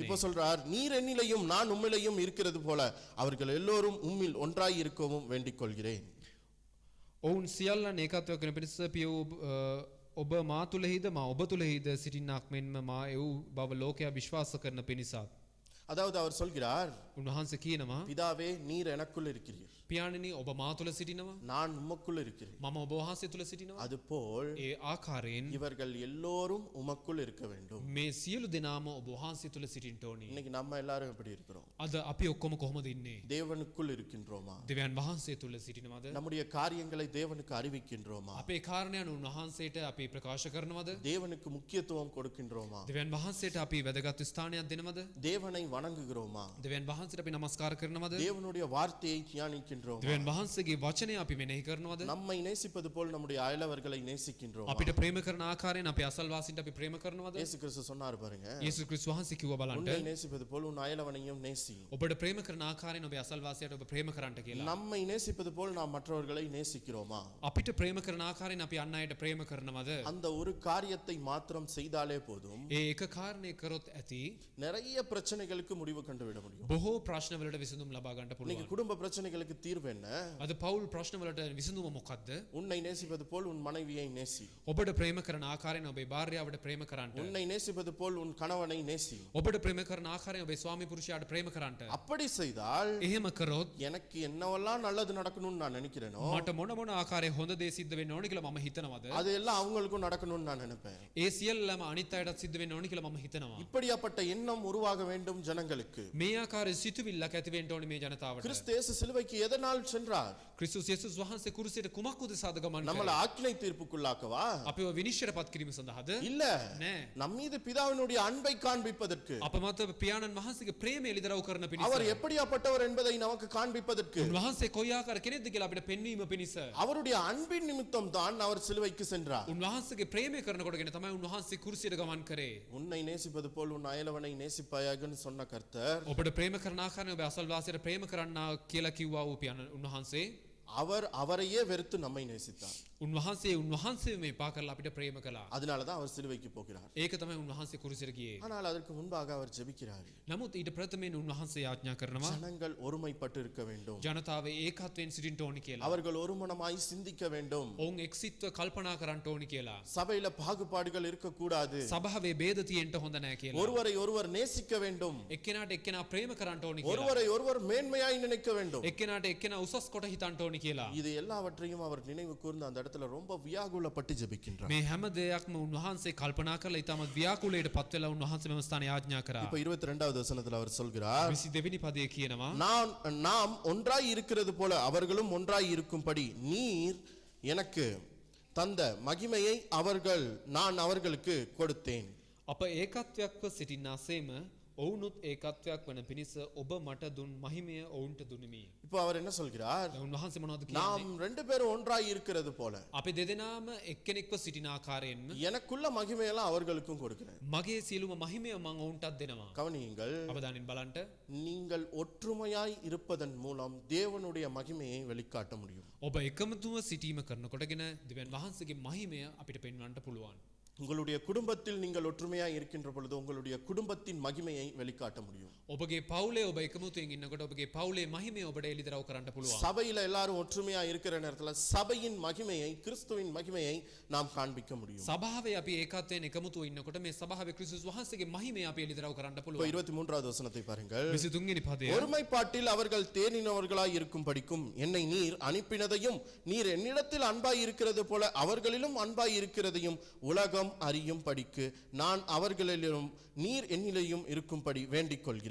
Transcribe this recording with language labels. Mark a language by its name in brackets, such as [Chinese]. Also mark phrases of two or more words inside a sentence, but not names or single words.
[Tamil] இப்போ சொல்றார் நீர் என்னிலையும் நான் உம்மிலையும் இருக்கிறது போல அவர்கள் எல்லோரும் உம்மில் ஒன்றாய் இருக்கவும் வேண்டிக் கொள்கிறேன். [Sinhala] ඔවුන් සියල්ලන් ඒකත්වයක් වෙන පිණිස පිය වූ ඔබ මා තුලෙහිද මා ඔබ තුලෙහිද සිටින්නක් මෙන්ම මා එව් බව ලෝකයා විශ්වාස කරන පිණිසත්. [Tamil] அதாவது அவர் சொல்கிறார் [Sinhala] උන්වහන්සේ කියනවා [Tamil] பிதாவே நீர் எனக்குள் இருக்கிறீர், [Sinhala] පියාණනි ඔබ මා තුල සිටිනවා [Tamil] நான் உமக்குள் இருக்கிறேன். [Sinhala] මම ඔබ වහන්සේ තුල සිටිනවා. [Tamil] அதுபோல் [Sinhala] ඒ ආකාරයෙන් [Tamil] இவர்கள் எல்லோரும் உமக்குள் இருக்க வேண்டும். [Sinhala] මේ සියලු දෙනාම ඔබ වහන්සේ තුල සිටින්න ඕනේ. [Tamil] இன்னைக்கு நம்ம எல்லாரும் எப்படி இருக்கிறோம்? [Sinhala] අද අපි ඔක්කොම කොහොමද ඉන්නේ? [Tamil] தேவனுக்குள் இருக்கின்றோமா? [Sinhala] දෙවියන් වහන්සේ තුල සිටිනවද? [Tamil] நம்முடைய காரியங்களை தேவனுக்கு அறிவிக்கின்றோமா? [Sinhala] අපේ කාරණයන් උන්වහන්සේට අපි ප්‍රකාශ කරනවද? [Tamil] தேவனுக்கு முக்கியத்துவம் கொடுக்கின்றோமா? [Sinhala] දෙවියන් වහන්සේට අපි වැදගත් ස්ථානයක් දෙනවද? [Tamil] தேவனை வணங்குகிறோமா? [Sinhala] දෙවියන් වහන්සේට අපි නමස්කාර කරනවද? [Tamil] தேவனுடைய வார்த்தையை தியானிக்கின்றோமா? [Sinhala] දෙවියන් වහන්සේගේ වචනය අපි මෙනෙහි කරනවද? [Tamil] நம்மை நேசிப்பது போல் நம்முடைய அயலவர்களை நேசிக்கின்றோமா? [Sinhala] අපිට ප්‍රේම කරන ආකාරයෙන් අපේ අසල්වාසීන්ට අපි ප්‍රේම කරනවද? [Tamil] இயேசு கிறிஸ்து சொன்னார் பாருங்க, [Sinhala] යේසුස් ක්‍රිස්තුස් වහන්සේ කිව්වා බලන්න. [Tamil] உன்னை நேசிப்பது போல் உன் அயலவனையும் நேசி. [Sinhala] ඔබට ප්‍රේම කරන ආකාරයෙන් ඔබේ අසල්වාසියාට ඔබ ප්‍රේම කරන්නට කියලා. [Tamil] நம்மை நேசிப்பது போல் நாம் மற்றவர்களை நேசிக்கிறோமா? [Sinhala] අපිට ප්‍රේම කරන ආකාරයෙන් අපි අන් අයට ප්‍රේම කරනවද? [Tamil] அந்த ஒரு காரியத்தை மாத்திரம் செய்தாலே போதும், [Sinhala] ඒ එක කාරණේ කරොත් ඇති [Tamil] நிறைய பிரச்சனைகளுக்கு முடிவு கண்டுவிட முடியும். [Sinhala] බොහෝ ප්‍රශ්නවලට විසඳුම් ලබා ගන්න [Tamil] இன்னைக்கு [Sinhala] පුළුවන්. [Tamil] குடும்ப பிரச்சனைகளுக்கு தீர்வு என்ன? [Sinhala] අද පෞල් ප්‍රශ්නවලට විසඳුම මොකක්ද? [Tamil] உன்னை நேசிப்பது போல் உன் மனைவியை நேசி. [Sinhala] ඔබට ප්‍රේම කරන ආකාරයෙන් ඔබේ භාර්යාවට ප්‍රේම කරන්නට. [Tamil] உன்னை நேசிப்பது போல் உன் கணவனை நேசி. [Sinhala] ඔබට ප්‍රේම කරන ආකාරයෙන් ඔබේ ස්වාමි පුරුෂයාට ප්‍රේම කරන්නට. [Tamil] அப்படி செய்தால் [Sinhala] එහෙම කරොත් [Tamil] எனக்கு என்னவெல்லாம் நல்லது நடக்கணும்னு நான் நினைக்கிறேனோ [Sinhala] මට මොන මොන ආකාරයේ හොඳ දේ සිද්ධ වෙන්න ඕනි කියලා මම හිතනවද? [Tamil] அது எல்லாம் அவங்களுக்கும் நடக்கணும்னு நான் நினைப்பேன். [Sinhala] ඒ සියල්ලම අනිත් අයටත් සිද්ධ වෙන්න ඕනි කියලා මම හිතනවා. [Tamil] இப்படியாப்பட்ட எண்ணம் உருவாக வேண்டும் ஜனங்களுக்கு. [Sinhala] මේ ආකාරයේ සිතුවිල්ලක් ඇති වෙන්න ඕනි මේ ජනතාවට. [Tamil] கிறிஸ்து இயேசு சிலுவைக்கு எதனால் சென்றார்? [Sinhala] ක්‍රිස්තුස් යේසුස් වහන්සේ කුරුසියට කුමක් උදෙසාද ගමන් [Tamil] நம்மள [Sinhala] කළේ? [Tamil] ஆக்கினை தீர்ப்புக்குள்ளாக்கவா? [Sinhala] අපිව විනිශ්චයටපත් කිරීම සඳහාද? [Tamil] இல்ல, [Sinhala] නෑ. [Tamil] நம் மீது பிதாவினுடைய அன்பை காண்பிப்பதற்கு, [Sinhala] අප මත පියාණන් වහන්සේගේ ප්‍රේමය එළිදරව් කරන පිණිස. [Tamil] அவர் எப்படியாப்பட்டவர் என்பதை நமக்கு காண்பிப்பதற்கு, [Sinhala] උන්වහන්සේ කොයි ආකාර කෙනෙක්ද කියලා අපිට පෙන්වීම පිණිස. [Tamil] அவருடைய அன்பின் நிமித்தம் தான் அவர் சிலுவைக்கு சென்றார். [Sinhala] උන්වහන්සේගේ ප්‍රේමය කරනකොටගෙන තමයි උන්වහන්සේ කුරුසියට ගමන් කරේ. [Tamil] உன்னை நேசிப்பது போல் உன் அயலவனை நேசிப்பாயாகன்னு சொன்ன கர்த்தர், [Sinhala] ඔබට ප්‍රේම කරන ආකාරයෙන් ඔබ අසල්වාසියට ප්‍රේම කරන්න කියලා කිව්වා වූ පියාණන් උන්වහන්සේ. [Tamil] அவர் அவரையே வெறுத்து நம்மை நேசித்தார். [Sinhala] උන්වහන්සේ මේ පා කරලා අපිට ප්‍රේම කළා. [Tamil] அதனாலதான் அவர் சிலுவைக்கு போகிறார். [Sinhala] ඒක තමයි උන්වහන්සේ කුරුසියට ගියේ. [Tamil] ஆனால் அதற்கு முன்பாக அவர் ஜெபிக்கிறார். [Sinhala] නමුත් ඊට ප්‍රථමයෙන් උන්වහන්සේ යාඥා කරනවා [Tamil] ஜனங்கள் ஒருமைப்பட்டு இருக்க வேண்டும். [Sinhala] ජනතාවේ ඒකත්වයෙන් සිටින්න ඕනි කියලා. [Tamil] அவர்கள் ஒருமனமாய் சிந்திக்க வேண்டும். [Sinhala] ඔවුන් එක්සිත්ව කල්පනා කරන්න ඕනි කියලා. [Tamil] சபையில பாகுபாடுகள் இருக்கக்கூடாது. [Sinhala] සභාවේ ભેද තියෙන්න හොඳ නැහැ කියලා. [Tamil] ஒருவரை ஒருவர் நேசிக்க வேண்டும். [Sinhala] එක්කෙනාට එක්කෙනා ප්‍රේම කරන්න ඕනි කියලා. [Tamil] ஒருவரை ஒருவர் மேன்மையாய் நினைக்க வேண்டும். [Sinhala] එක්කෙනාට එක්කෙනා උසස් කොට හිතන්න ඕනි කියලා. [Tamil] இது எல்லாவற்றையும் அவர் நினைவு கூர்ந்து அந்த இடத்துல ரொம்ப வியாகுலப்பட்டு ஜெபிக்கின்றார். [Sinhala] මේ හැම දෙයක්ම උන්වහන්සේ කල්පනා කරලා ඊටම ව්‍යාකුලයට පත් වෙලා උන්වහන්සේ මෙම ස්ථානයේ ආඥා කරා. [Tamil] இப்ப 22வது வசனத்துல அவர் சொல்கிறார், [Sinhala] 22 පදයේ කියනවා [Tamil] நாம் ஒன்றாய் இருக்கிறது போல அவர்களும் ஒன்றாய் இருக்கும்படி நீர் எனக்கு தந்த மகிமையை நான் அவர்களுக்கு கொடுத்தேன். [Sinhala] අප ඒකත්වයක්ව සිටින්නාසේම ඔවුනුත් ඒකත්වයක් වන පිණිස ඔබ මට දුන් මහිමය ඔවුන්ට දුනිමි. [Tamil] இப்போ அவர் என்ன சொல்கிறார்? [Sinhala] උන්වහන්සේ මොනවද කියන්නේ? [Tamil] நாம் ரெண்டு பேரும் ஒன்றாய் இருக்கிறது போல [Sinhala] අපි දෙදෙනාම එක්කෙනෙක්ව සිටින ආකාරයෙන්ම [Tamil] எனக்குள்ள மகிமையெல்லாம் அவர்களுக்கும் கொடுக்கிறேன். [Sinhala] මගේ සියලුම මහිමය මම ඔවුන්ටත් දෙනවා. [Tamil] கவனியுங்கள், [Sinhala] අවධානයෙන් බලන්න. [Tamil] நீங்கள் ஒற்றுமையாய் இருப்பதன் மூலம் தேவனுடைய மகிமையை வெளிக்காட்ட முடியும். [Sinhala] ඔබ එකමතුව සිටීම කරනකොටගෙන දෙවියන් වහන්සේගේ මහිමය අපිට පෙන්වන්නට පුළුවන්. [Tamil] உங்களுடைய குடும்பத்தில் நீங்கள் ஒற்றுமையாய் இருக்கின்ற பொழுது உங்களுடைய குடும்பத்தின் மகிமையை வெளிக்காட்ட முடியும். [Sinhala] ඔබගේ පවුලේ ඔබ එකමුතුවෙන් ඉන්නකොට ඔබගේ පවුලේ මහිමය ඔබට එළිදරව් කරන්න පුළුවන්. [Tamil] சபையில எல்லாரும் ஒற்றுமையா இருக்கிற நேரத்துல சபையின் மகிமையை, கிறிஸ்துவின் மகிமையை நாம் காண்பிக்க முடியும். [Sinhala] සභාවේ අපි ඒකත්වයෙන් එකමුතුව ඉන්නකොට මේ සභාවේ ක්‍රිස්තුස් වහන්සේගේ මහිමය අපි එළිදරව් කරන්න [Tamil] இப்போ [Sinhala] පුළුවන්. [Tamil] 23வது வசனத்தை பாருங்கள். [Sinhala] 23 වෙනි පදය. [Tamil] ஒருமைப்பாட்டில் அவர்கள் தேறினவர்களாய் இருக்கும் படிக்கும் என்னை நீர் அனுப்பினதையும் நீர் என்னிடத்தில் அன்பாய் இருக்கிறது போல அவர்களிலும் அன்பாய் இருக்கிறதையும் உலகம் அறியும் படிக்கு நான் அவர்களிலும் நீர் என்னிலேயும் இருக்கும்படி வேண்டிக் கொள்கிறேன்.